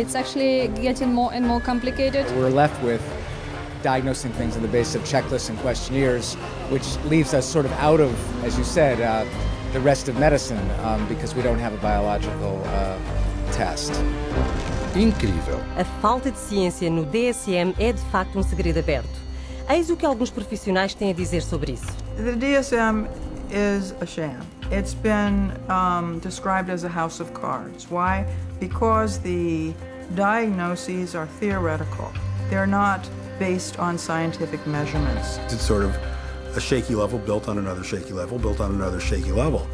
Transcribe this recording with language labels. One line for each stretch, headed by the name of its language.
English: It's actually getting more and more complicated. We're left with diagnosing things on the basis of checklists and questionnaires, which leaves us sort of out of, as you said, the rest of medicine because we don't have a biological test.
Portuguese: Incrível. A falta de ciência no DSM é de facto um segredo aberto. Eis o que alguns profissionais têm a dizer sobre isso.
English: The DSM is a sham. It's been described as a house of cards. Why? Because the diagnoses are theoretical. They're not based on scientific measurements. It's sort of a shaky level built on another shaky level, built on another shaky level.